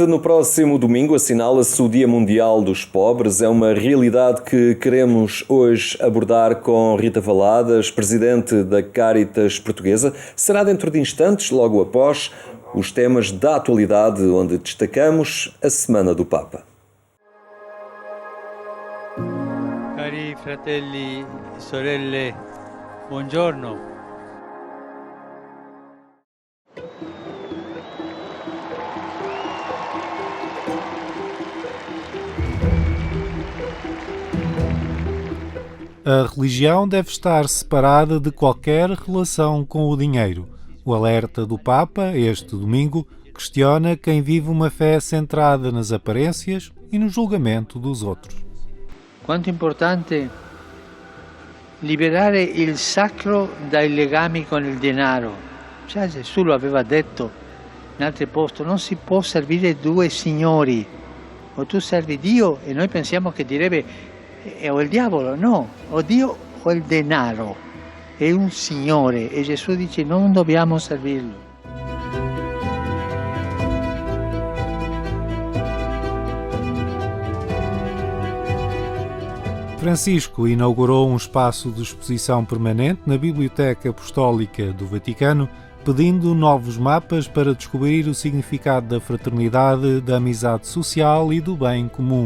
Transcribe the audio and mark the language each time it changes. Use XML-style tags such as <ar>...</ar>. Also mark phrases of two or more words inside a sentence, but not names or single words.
<pt>No próximo domingo assinala-se o Dia Mundial dos Pobres. É uma realidade que queremos hoje abordar com Rita Valadas, presidente da Caritas Portuguesa. Será dentro de instantes, logo após os temas da atualidade, onde destacamos a Semana do Papa.</pt> <it>Cari fratelli e sorelle, buongiorno.</it> <pt>A religião deve estar separada de qualquer relação com o dinheiro. O alerta do Papa, este domingo, questiona quem vive uma fé centrada nas aparências e no julgamento dos outros.</pt> <it>Quanto importante liberare il sacro dai legami con il denaro. Già Gesù lo aveva detto in altri posti, non si può servire due signori. O tu servi Dio e noi pensiamo che direbbe o il diavolo, no, o Dio o il denaro. È un Signore e Gesù dice non dobbiamo servirlo.</it> <pt>Francisco inaugurou um espaço de exposição permanente na Biblioteca Apostólica do Vaticano, pedindo novos mapas para descobrir o significado da fraternidade, da amizade social e do bem comum.</pt>